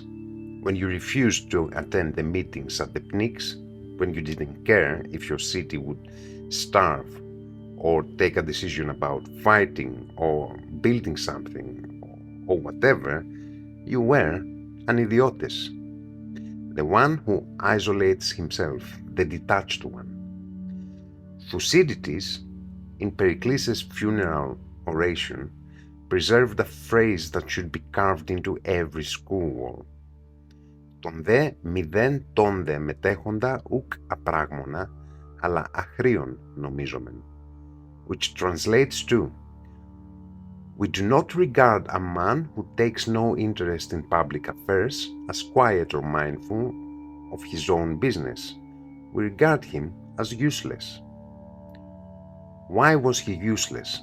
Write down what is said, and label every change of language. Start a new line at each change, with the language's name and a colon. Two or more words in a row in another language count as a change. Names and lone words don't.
English: When you refused to attend the meetings at the picnics, when you didn't care if your city would starve or take a decision about fighting or building something or whatever, you were an idiotes, the one who isolates himself, the detached one. Thucydides, in Pericles' funeral oration, preserved a phrase that should be carved into every school wall.
Greek: Τον δε μηδέν τον δε μετέχοντα ουκ απράγμονα, αλλά αχρίον νομίζομεν,
English: which translates to, we do not regard a man who takes no interest in public affairs as quiet or mindful of his own business. We regard him as useless. Why was he useless?